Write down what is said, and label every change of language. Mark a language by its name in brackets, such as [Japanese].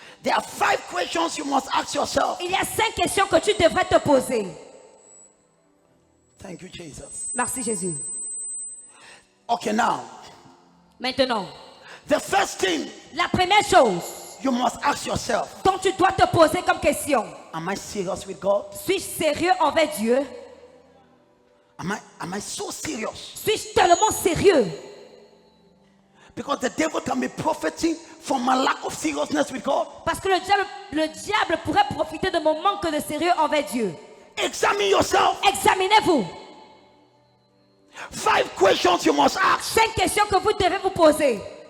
[English] There are 5 questions you must ask yourself. [French] Il y a 5 questions que tu devrais te poser. [English] Thank you, Jesus. [French] Merci Jésus. [English] Okay, now, [French] Maintenant, [English] the first thing [French] la première chose [English] you must ask yourself, [French] dont tu dois te poser comme question: [English] am I serious with God? [French] suis-je sérieux envers Dieu? [English] Am I so serious? [French] Suis-je tellement sérieux? [English] Because the devil can be profiting from my lack of seriousness with God. [French] Parce que le diable pourrait profiter de mon manque de sérieux envers Dieu. [English] Examine yourself. [French] Examinez-vous. [English] 5 questions you must ask. [French] 5 questions que vous devez vous poser.